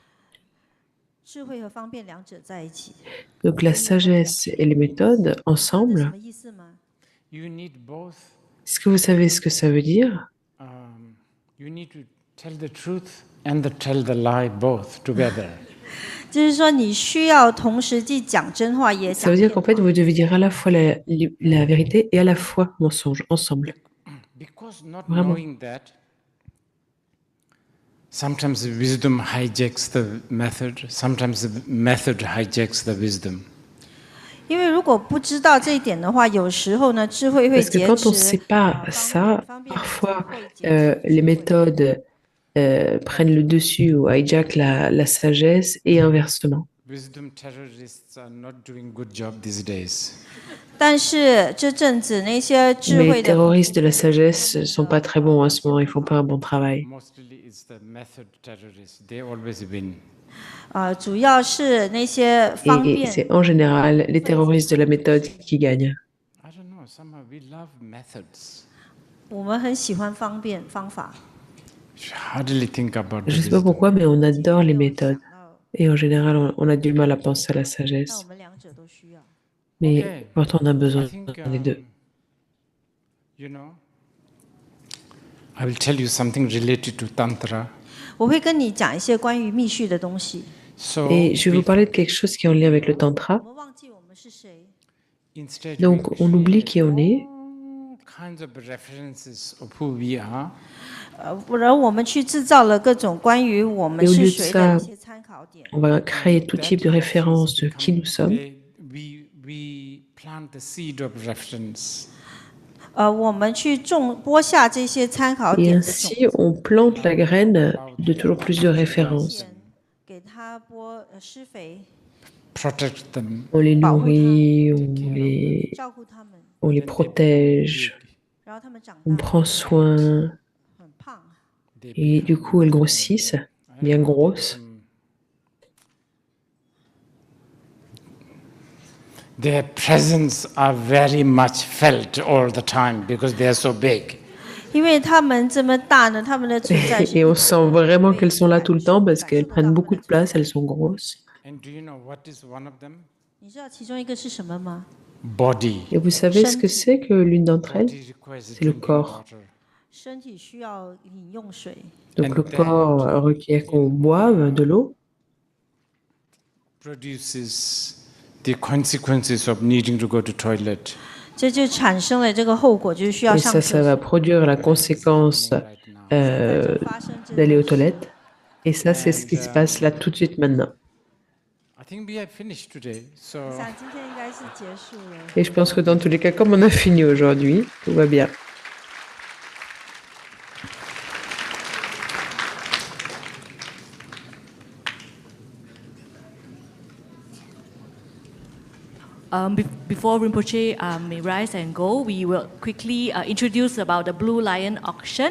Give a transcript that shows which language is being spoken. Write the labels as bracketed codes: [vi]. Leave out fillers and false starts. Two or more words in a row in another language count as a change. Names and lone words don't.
[en] Both together, right? [zh] 智慧和方便两者在一起。 [fr] Donc la sagesse et les méthodes [zh] 什 [fr] ensemble, [zh] 么意思吗？ [en] You need both. [fr] est-ce que vous savez ce que ça veut dire? [en] You need to tell the truth and tell the lie both together. [zh] 就是说，你需要同时既讲真话也 [fr] Ça [zh] 讲 [fr] veut dire [zh] 骗 [fr] qu'en fait, [zh] 话。 [fr] vous devez dire à la fois la vérité et à la fois mensonge ensemble. [en] Because not [fr] Vraiment. [en] knowing that, sometimes the wisdom hijacks the method, sometimes the method hijacks the wisdom. [zh] 因为如果不知道这一点的话，有时候呢，智慧会 [fr] Parce que [zh] 劫 [fr] quand on ne [zh] 持 [fr] sait pas [zh] 方 [fr] ça, [zh] 便 [fr] parfois [zh] 会劫持 [fr] les [zh] 智慧。 [fr] méthodes prennent le dessus ou hijack la sagesse et inversement. [en] Wisdom terrorists are not doing good job these days. [zh] 但是这阵子那些智 [fr] Mais [zh] 慧 [fr] les [zh] 的 [fr] terroristes de la sagesse ne sont pas très bons en ce moment, ils font pas un bon travail. [en] Mostly it's the method terrorists. They always win. [zh] 主要是那些方 [fr] Et [zh] 便。 [fr] c'est en général les terroristes de la méthode qui gagnent. [en] I don't know, somehow we love methods. [zh] 我们很喜欢方便方法。 [en] You hardly think about the [fr] Je ne sais pas [en] wisdom. [fr] pourquoi, mais on adore les [zh] 没有 [fr] méthodes. [zh] 想到 [fr] Et en général, on a du mal à penser à la [zh] 那 [fr] sagesse. [zh] 我们两者都需要。 [fr] Mais [en] Okay. [fr] pourtant, on a [en] I [fr] besoin [en] think, [fr] des deux. [en] you know, I will tell you something related to Tantra. [zh] 我会跟你讲一些关于密续的东西。 [en] So, [fr] Et je vais vous [en] we- [fr] parler de quelque chose qui est en lien avec le [zh] 我 [fr] tantra. [zh] 们忘记我们是谁， [en] instead [fr] Donc, [en] we [fr] on oublie [en] create [fr] qui on est. [en] all kinds of references of who we are. [zh] 然后我们去制造了各种关于我们 [fr] Et au [zh] 是 [fr] lieu de [zh] 谁的一 [fr] ça, [zh] 些参考点。 [fr] on va créer tout type de références de qui nous sommes. [en] We plant the seed of reference. [zh] 我们去播下这些参考 [fr] Et [zh] 点的种 [fr] ainsi, on plante la graine de toujours plus de références. [zh] 田，给它施肥， [en] Protect them. [fr] On les [zh] 保护它们， [fr] nourrit, [zh] 照顾它们， [fr] on les protège, [zh] 然后它们长 [fr] on [zh] 大 [fr] prend soin. [zh] 很胖。 [fr] Et du coup, elles grossissent, bien grosses. [en] Their presence are very much felt all the time because they are so big. [zh] 因为它们这么大呢，它们的存在是 [fr] Et on sent vraiment qu'elles sont là tout le temps parce qu'elles prennent beaucoup de place, elles sont grosses. [en] And do you know what is one of them? [zh] 你知道其中一个是什么吗？ [en] Body. [fr] Et vous savez ce que c'est que l'une d'entre elles? [en] Body requires [fr] C'est le [en] drinking [fr] corps. [en] water. [zh] 身体需要饮用水， [fr] Donc le corps requiert qu'on boive de l'eau [en] Produces the consequences of needing to go to toilet. [zh] 这就产生了这个后果，就是需要 [fr] et [zh] 上 [fr] ça, [zh] 厕 [fr] ça [zh] 所。 [fr] va produire la conséquence d'aller aux toilettes. Et ça, c'est ce qui se passe là tout de suite maintenant. [en] I think we have finished today. So [zh] 我想今天应该是结束了。 [fr] Et je pense que dans tous les cas, comme on a fini aujourd'hui, tout va bien. [en] Before Rinpoche may rise and go, we will quickly introduce about the Blue Lion auction.